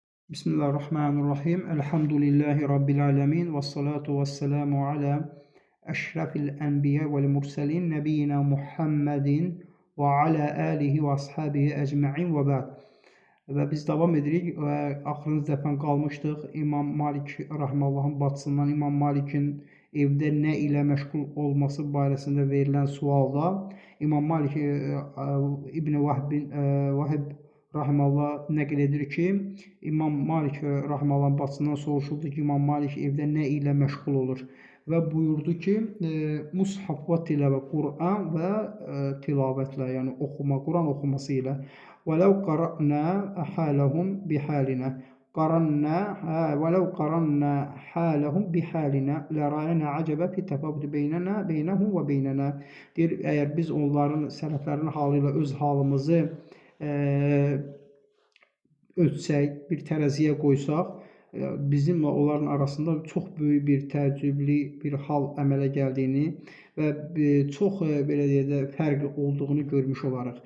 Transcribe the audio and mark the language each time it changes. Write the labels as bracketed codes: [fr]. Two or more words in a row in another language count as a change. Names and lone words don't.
[ar] بسم الله الرحمن الرحيم. الحمد لله رب العالمين. والصلاة والسلام على أشرف الأنبياء والمرسلين. نبينا محمد وعلى آله وأصحابه أجمعين وبعد. [az] Və biz davam edirik və axırıncı dəfə qalmışdıq İmam Malik rahmehullahın bacısından İmam Malikin evdə nə ilə məşğul olması barəsində verilən sualda İmam Malik İbn Vahib rahmehullah nəql edir ki, İmam Malik rahmehullahın bacısından soruşuldu ki, İmam Malik evdə nə ilə məşğul olur və buyurdu ki, mushaf və tilavə, Quran və tilavətlə, yəni oxuma, Quran oxuması ilə. [ar] وَلَوْ قَرَأْنَا حَالَهُمْ بِحَالِنَا وَلَوْ قَرَأْنَا حَالَهُمْ بِحَالِنَا لَرَأَيْنَا عَجَبًا فِي التَّفَاوُتِ بَيْنَهُمْ وَبَيْنَنَا. [az] Deyir, əgər biz onların sələflərin halı ilə öz halımızı ölçsək, bir tərəziyə qoysaq, bizimlə onların arasında çox böyük bir təəccüblü bir hal əmələ gəldiyini və çox belə deyək də fərq olduğunu görmüş olarıq.